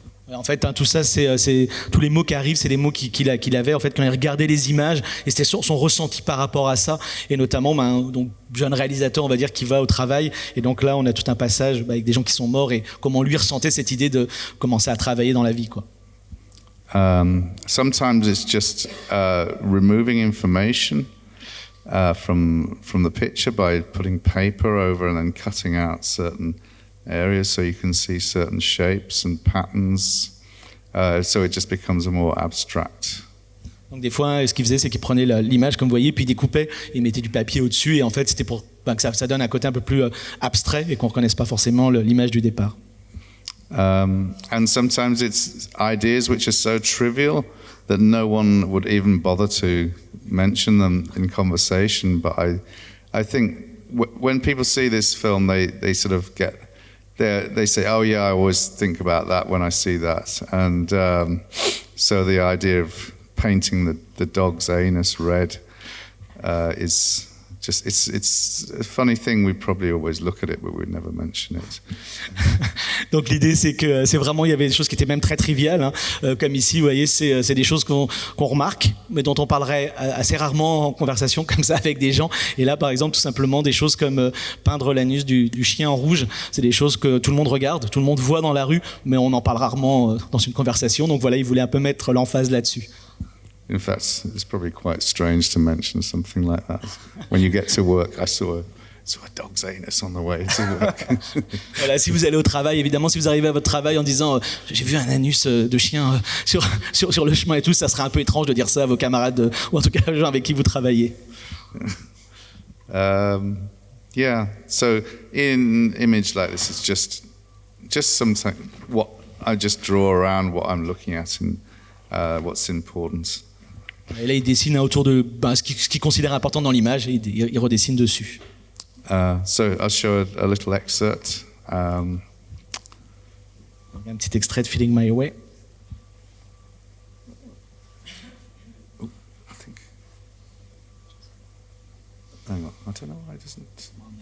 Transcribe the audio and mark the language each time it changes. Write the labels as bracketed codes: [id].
[fr] En fait, tout ça, c'est tous les mots qui arrivent, c'est les mots qu'il avait en fait quand il regardait les images, et c'était son ressenti par rapport à ça, et notamment donc jeune réalisateur, on va dire, qui va au travail, et donc là on a tout un passage avec des gens qui sont morts et comment lui ressentait cette idée de commencer à travailler dans la vie, quoi. [en] Sometimes it's just removing information from the picture by putting paper over and then cutting out certain areas so you can see certain shapes and patterns, so it just becomes a more abstract. [fr] Donc des fois, ce qu'il faisait, c'est qu'il prenait l'image, comme vous voyez, puis il découpait et mettait du papier au-dessus, et en fait c'était pour que ça donne un côté un peu plus abstrait et qu'on ne reconnaisse pas forcément l'image du départ. [en] And sometimes it's ideas which are so trivial that no one would even bother to mention them in conversation, but I think when people see this film, they sort of they say, oh yeah, I always think about that when I see that. And so the idea of painting the dog's anus red is just, it's a funny thing. We probably always look at it, but we'd never mention it. [fr] Donc l'idée, c'est que c'est vraiment, il y avait des choses qui étaient même très triviales, hein. Comme ici, vous voyez, c'est des choses qu'on remarque, mais dont on parlerait assez rarement en conversation comme ça avec des gens. Et là, par exemple, tout simplement des choses comme peindre l'anus du chien en rouge, c'est des choses que tout le monde regarde, tout le monde voit dans la rue, mais on en parle rarement dans une conversation. Donc voilà, il voulait un peu mettre l'emphase là-dessus. [en] In fact, it's probably quite strange to mention something like that. When you get to work, I saw So a dog's anus on the way to work. [fr] Voilà, si vous allez au travail, évidemment, si vous arrivez à votre travail en disant j'ai vu un anus de chien sur le chemin et tout, ça serait un peu étrange de dire ça à vos camarades ou en tout cas aux gens avec qui vous travaillez. [en] Yeah, so in image like this, it's just something what I just draw around what I'm looking at and what's important. [fr] Et là, il dessine autour de ce qu'il considère important dans l'image et il redessine dessus. [en] So I'll show a little excerpt. [fr] Un petit extrait de Feeling My Way. [en] I think. Hang on, I don't know why it doesn't.